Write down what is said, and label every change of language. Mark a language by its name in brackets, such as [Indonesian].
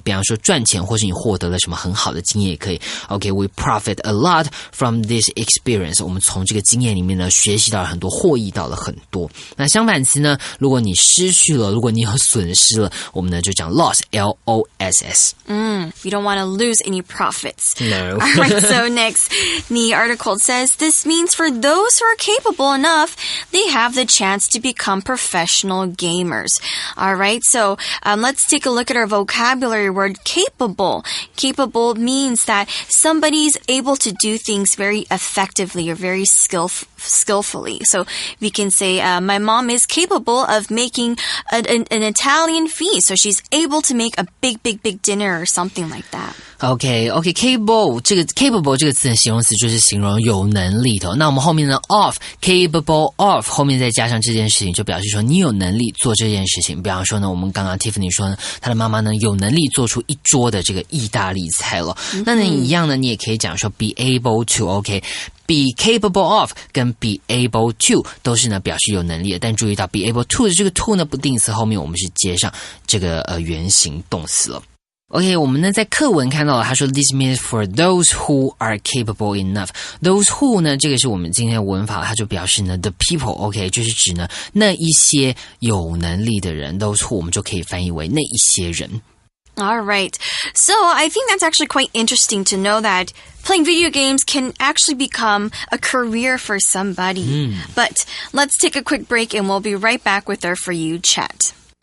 [Chinese] 比方说赚钱，或是你获得了什么很好的经验也可以。OK, [English] we profit a lot from this experience. [Chinese] 我们从这个经验里面呢学习到了很多，获益到了很多。那相反词呢，如果你失去了，如果你有损失了，我们呢就讲 loss, L-O-S-S. [English] You don't want to lose any profits. No. All right, so next, the article says this means for those who are capable enough, they have the chance to become professional gamers. All right, so let's take a look at our vocabulary word capable. Capable means that somebody's able to do things very effectively or very skillfully. So we can say, my mom is capable of making an Italian feast. So she's able to make a big dinner or something like that. [Chinese] OK, capable 这个 capable 这个词的形容词就是形容有能力的。那我们后面呢 of [English] capable of [Chinese] 后面再加上这件事情，就表示说你有能力做这件事情。比方说呢，我们刚刚 Tiffany 说呢，她的妈妈呢有能力做出一桌的这个意大利菜了。那呢一样呢，你也可以讲说 [English] be able to。 [Chinese] OK。 [English] be capable of [Chinese] 跟 [English] be able to [Chinese] 都是呢表示有能力的，但注意到 be able to 的这个 to 呢不定词后面我们是接上这个原形动词了。 OK， 我们呢在课文看到了，他说 [English] This means for those who are capable enough. Those who [Chinese] 呢，这个是我们今天的文法，它就表示呢 [English] the people， [Chinese] OK， 就是指呢那一些有能力的人。 [English] Those who [Chinese] 我们就可以翻译为那一些人。 [English] All right. So I think that's actually quite interesting to know that playing video games can actually become a career for somebody. But let's take a quick break and we'll be right back with our For You chat.